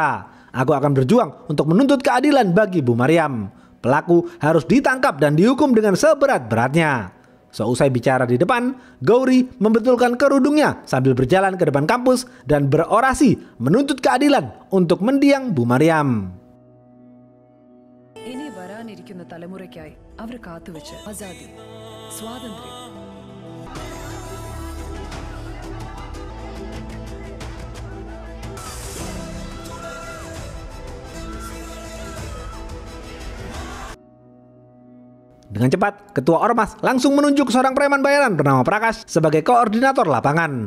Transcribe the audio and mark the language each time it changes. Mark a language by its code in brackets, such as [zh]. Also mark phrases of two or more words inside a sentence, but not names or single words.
[id] Aku akan berjuang untuk menuntut keadilan bagi Bu Maryam. Pelaku harus ditangkap dan dihukum dengan seberat-beratnya. Seusai bicara di depan, Gauri membetulkan kerudungnya sambil berjalan ke depan kampus dan berorasi menuntut keadilan untuk mendiang Bu Maryam. [ml] ഇനി വരാനിരിക്കുന്ന തലമുറയ്ക്കായി അവർ കാത്തുവെച്ച ആസാദി, സ്വാതന്ത്ര്യം. [id] Dengan cepat, Ketua Ormas langsung menunjuk seorang preman bayaran bernama Prakas sebagai koordinator lapangan.